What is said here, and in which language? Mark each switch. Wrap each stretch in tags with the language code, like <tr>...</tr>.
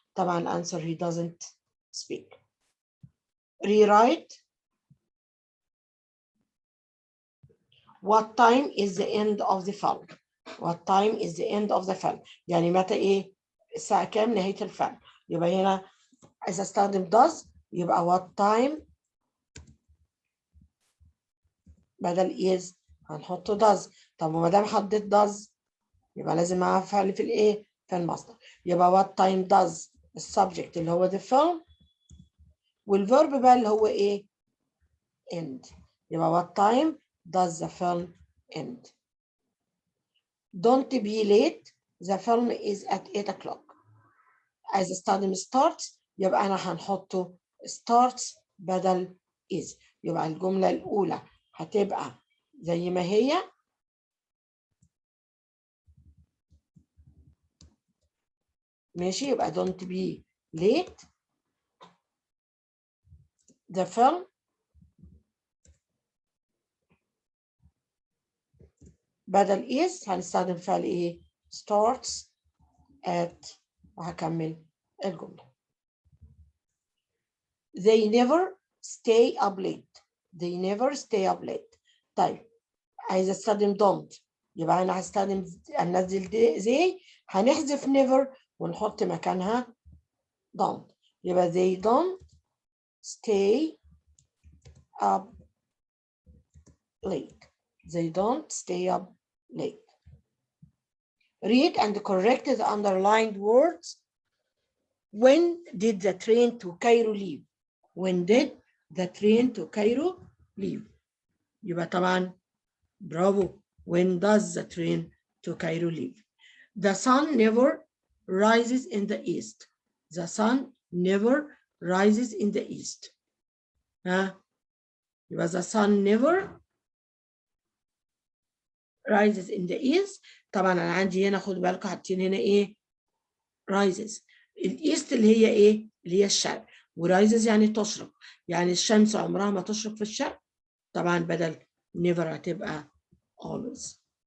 <en>طبعا answer he doesn't speak. Rewrite. What time is the end of the film? What time is the end of the film?</en> <ar>يعني متى إيه؟ الساعة كام نهاية الفيلم؟ يبقى هنا إذا استخدم does يبقى</ar> <en>what time</en> <ar>بدل is هنحط does. طب وما دام حطيت does يبقى لازم معاها فعل في الإيه؟ في المصدر. يبقى</ar> <en>what time does</en> <ar>السبجكت اللي هو</ar> <en>the film</en> <ar>والverb بقى اللي هو إيه؟ end.</ar> <en>يبقى what time does the film end? Don't be late. The film is at 8 o'clock.</en> <ar>عايز استخدم starts يبقى أنا هنحطه starts بدل is. يبقى الجملة الأولى هتبقى زي ما هي ماشي.</ar> <en>يبقى don't be late. The film</en> <ar>بدل is هنستخدم فعل إيه؟</ar> <en>starts at</en> <ar>وهكمل الجملة.</ar> <en>They never stay up late. They never stay up late.</en> <ar>طيب عايزة استخدم</ar> <en>don't</en> <ar>يبقى أنا هستخدم هننزل زي، هنحذف never ونحط مكانها don't.</ar> <en>يبقى they don't stay up late. They don't stay up late. Read and correct the underlined words. When did the train to Cairo leave? When did the train to Cairo leave?</en> <ar>يبقى طبعا برافو.</ar> <en>When does the train to Cairo leave? The sun never rises in the east. The sun never rises in the east. يبقى the sun never rises in the east.</en> <ar>طبعا انا عندي هنا، خد بالكم حاطين هنا ايه؟ rises. الايست اللي هي ايه؟ اللي هي الشرق، ورايزز يعني تشرق، يعني الشمس عمرها ما تشرق في الشرق. طبعا بدل never هتبقى always.</ar>